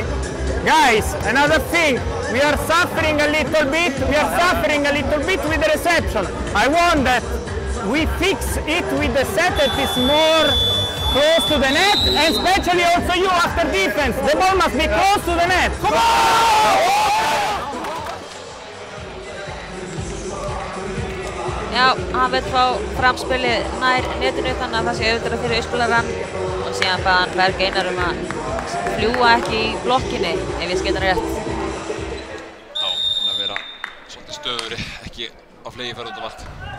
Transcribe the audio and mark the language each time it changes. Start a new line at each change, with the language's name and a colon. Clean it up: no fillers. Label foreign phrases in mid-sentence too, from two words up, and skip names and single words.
English: Guys, another thing, we are suffering a little bit with the reception. I want that we fix it with the set that is more close to the net, and especially also you after defense. The ball must be close to the net. Come on!
Icelandic: Já, hann vil fá framspilið nær netinu þannig að það sé auðvitað fyrir auðspilarann og síðan bað hann Berg Einar að fljúa ekki í blokkinni ef ég skil hann rétt. Já, hann að vera svolítið stöðuri, ekki á fleygiferð út um allt.